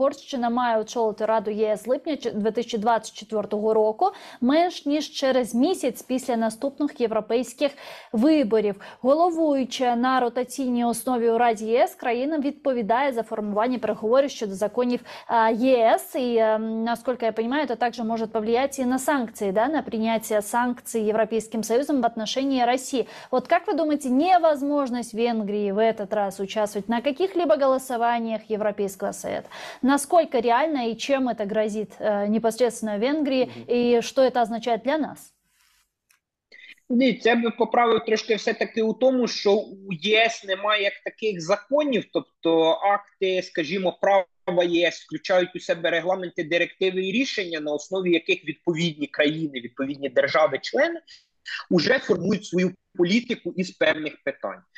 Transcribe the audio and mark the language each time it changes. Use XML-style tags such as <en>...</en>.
<uk>Угорщина має очолити Раду ЄС з липня 2024 року, менш ніж через місяць після наступних європейських виборів. Головуюча на ротаційній основі у Раді ЄС, країна відповідає за формування переговорів щодо законів ЕС.</uk> <ru>И, насколько я понимаю, это также может повлиять и на санкции, да, на принятие санкций Европейским Союзом в отношении России. Вот как вы думаете, невозможность Венгрии в этот раз участвовать на каких-либо голосованиях Европейского Совета, насколько реально и чем это грозит непосредственно Венгрии, и что это означает для нас?</ru> <uk>Ні, це би поправив трошки все-таки у тому, що у ЄС немає як таких законів, тобто акти, скажімо, права ЄС включають у себе регламенти, директиви і рішення, на основі яких відповідні країни, відповідні держави-члени уже формують свою політику із певних питань.</uk>